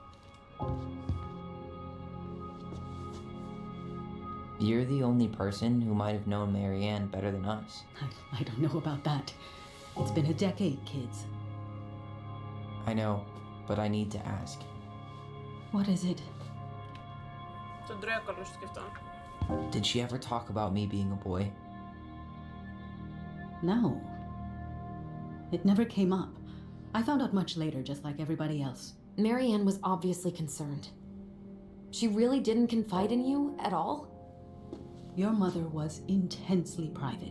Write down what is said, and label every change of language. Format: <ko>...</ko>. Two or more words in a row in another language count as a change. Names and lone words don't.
<en>You're the only person who might have known Marianne better than us. I don't know about that. It's been a decade, kids. I know, but I need to ask. What is it?</en> <el>Τον τρώει ο κολός του και αυτόν.</el> <en>Did she ever talk about me being a boy? No. It never came up. I found out much later, just like everybody else. Marianne was obviously concerned. She really didn't confide in you at all? Your mother was intensely private.</en>